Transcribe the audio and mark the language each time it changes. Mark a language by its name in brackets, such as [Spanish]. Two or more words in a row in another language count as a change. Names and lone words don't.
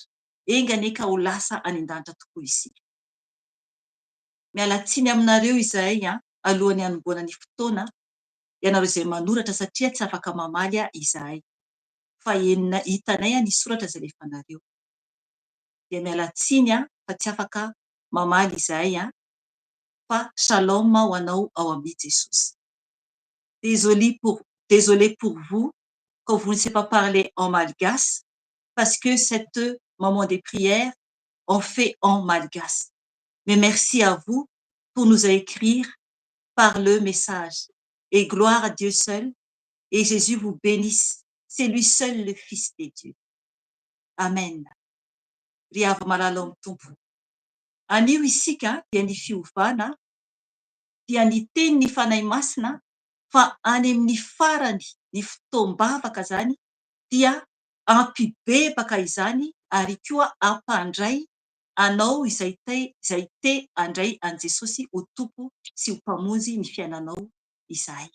[Malagasy] Enganeka ho lasa any an-danitra tokoa isika. Miala tsiny aminareo izahay alohan'ny hanomboana ny fotoana, ianareo izay manoratra satria tsy afaka mamaly izahay, fa hitanay ny soratra izay alefanareo. Dia miala tsiny fa tsy afaka mamaly izahay, fa shalom ho anao ao amin'ny Jesosy. [French] Désolé pour vous quand vous ne savez pas parler en malgache, parce que cette moment de prière on fait en malgache. Mais merci à vous pour nous écrire par le message. Et gloire à Dieu seul. Et Jésus vous bénisse. C'est lui seul le Fils de Dieu. Amen. [Malagasy] Ry avy malala amin'ny tompo. Anio isika dia ny fiovana, dia ny teny ny fanahy masina, fa any amin'ny farany ny fotoam-bavaka zany dia ampibebaka izany ary koa ampandray anao izay te andray an Jesosy ho tompo sy ho mpamonjy ny fiainanao izay.